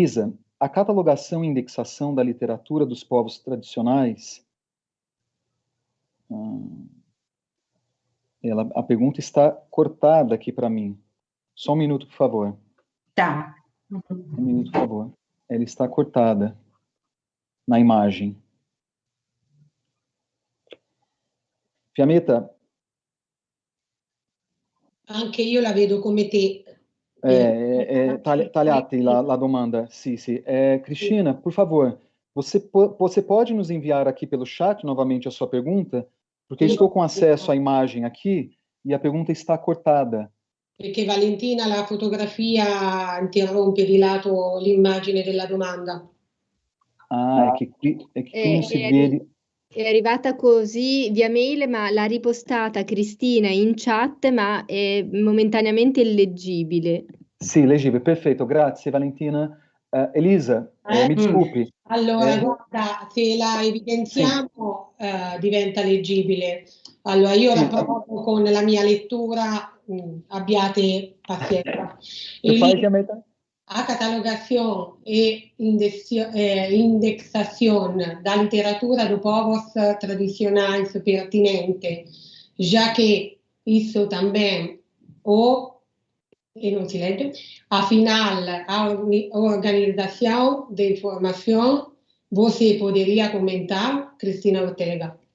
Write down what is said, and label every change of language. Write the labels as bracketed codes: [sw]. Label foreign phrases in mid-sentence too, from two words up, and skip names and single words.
[pt] Elisa, a catalogação e indexação da literatura dos povos tradicionais... a pergunta está cortada aqui para mim. Só um minuto, por favor. Tá. Um minuto, por favor. Ela está cortada na imagem. [it] Fiammetta. Anche io la vedo come te. Tagliati la domanda. Sì. [pt] Cristina, por favor, você pode nos enviar aqui pelo chat novamente a sua pergunta? Porque estou com acesso à imagem aqui e a pergunta está cortada. [it] Perché Valentina, la fotografia interrompe di lato l'immagine della domanda. È che qui non si vede... È arrivata così via mail, ma l'ha ripostata Cristina in chat, ma è momentaneamente illeggibile. Sì, leggibile, perfetto, grazie Valentina. Elisa, mi disculpi. Allora, guarda, se la evidenziamo diventa leggibile. Allora, io la provo con la mia lettura, abbiate pazienza. [pt] A catalogación e indexación da literatura de povos tradicionais pertinente, já que isso também não se lê, afinal, a organização de informação, você poderia comentar, Cristina Ortega?